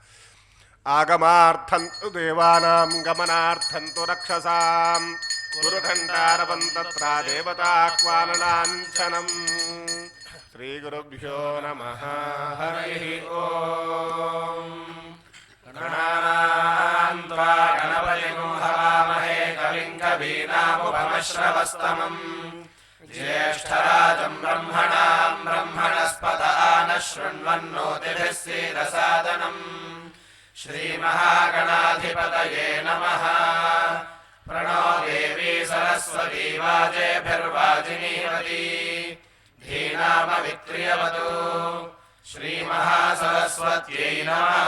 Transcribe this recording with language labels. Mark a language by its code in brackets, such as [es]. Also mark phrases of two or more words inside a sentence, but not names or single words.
[sa] ఆగమార్థంతు దేవానాం గమనార్థంతు రక్షసాం గురుఘంటారవం తత్ర దేవతాహ్వానలాంఛనం. శ్రీ గురుభ్యో నమః. హరి ఓం. గణానాన్త్వా గణపతిం హవామహే కవిం కవీనాముపమశ్రవస్తమం. ज्येष्ठराजं ब्रह्मणां ब्रह्मणस्पत नः शृण्वन्नोतिभिः सीदसादनम् श्रीमहागणाधिपतये नमः। प्रणो देवी सरस्वती वाजेभिर्वाजिनीवती धीनामवित्रियवतु श्रीमहासरस्वत्यै नमः।